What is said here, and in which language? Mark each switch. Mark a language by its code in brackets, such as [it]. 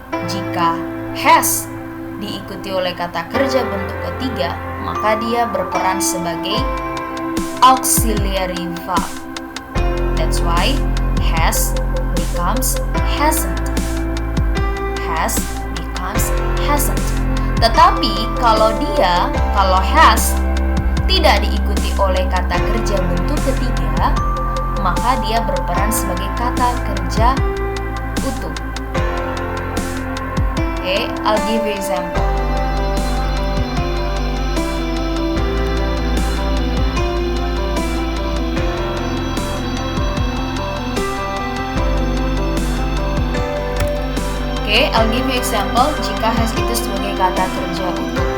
[id] Jika has diikuti oleh kata kerja bentuk ketiga, maka dia berperan sebagai auxiliary verb. [en] That's why has becomes hasn't. Has becomes hasn't. [id] Tetapi kalau has tidak diikuti oleh kata kerja bentuk ketiga, maka dia berperan sebagai kata kerja utuh. [en] Okay, I'll give you example. Okay, I'll give you example [id] jika has itu sebagai kata kerja utuh.